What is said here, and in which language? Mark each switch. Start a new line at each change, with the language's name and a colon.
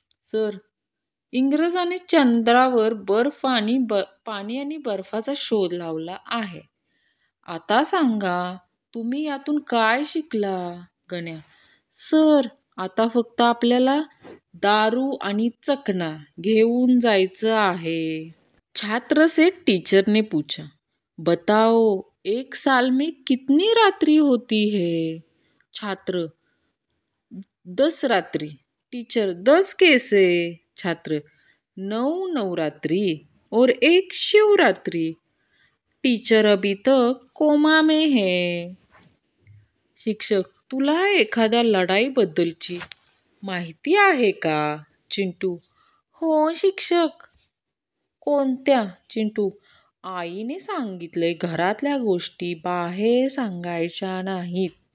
Marathi: Sir, इंग्रजांनी चंद्रावर पाणी आणि बर्फाचा शोध लावला आहे. आता सांगा, तुम्ही यातून काय शिकला? गण्या, सर, आता फक्त आपल्याला दारू आणि चकना घेऊन जायचं आहे.
Hindi: छात्र से टीचर ने पूछा, बताओ, 1 साल में कितनी रात्रि होती है? छात्र, 10 रात्रि. टीचर, 10 कैसे? छात्र, 9 नवरात्रि और 1 शिवरात्रि. टीचर अभी तक कोमा में है.
Marathi: शिक्षक, तुला एखाद्या लढाईबद्दलची माहिती आहे का? चिंटू, हो शिक्षक. कोणत्या? चिंटू, आईने सांगितलंय घरातल्या गोष्टी बाहेर सांगायच्या नाहीत.